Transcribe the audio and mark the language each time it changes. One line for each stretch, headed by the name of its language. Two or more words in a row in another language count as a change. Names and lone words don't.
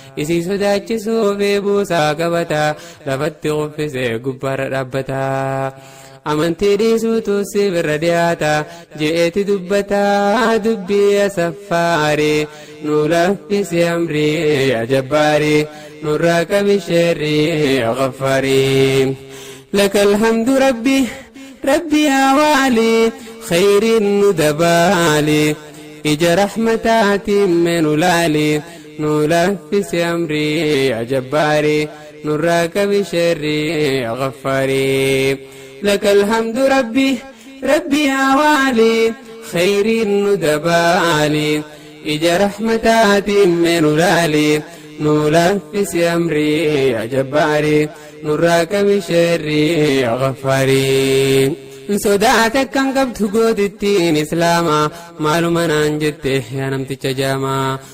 Oromo: Isii sodaachisuuf eebuusaa qabata. Lafatti kuffisee gubbaarra dhaabbata. Amantii dhiisuutu si birra dhiyaata. Je'eeti dubbata dubbii asaffaari. Nu laffisi amrii,
Arabic: يا جبار.
Oromo: Nurraa qabi sharrii,
Arabic: يا غفار. لك الحمد ربي، ربي يا والي.
Oromo: خير nu dabaali. Ija rahmataatiin mee nu laali. Nu laffisi amrii,
Arabic: يا جبار.
Oromo: Nurraa qabi sharrii,
Arabic: يا غفار. لك الحمد ربي، ربي يا والي.
Oromo: خير nu dabaali. Ija rahmataatiin mee nu laali. Nu laffisi amrii,
Arabic: يا جبار.
Oromo: Nurraa qabi sharrii,
Arabic: يا غفار.
Oromo: Sodaate kan qabdu gootittiin Islaama. Maaluma naan jette yaa namticha jaamaa.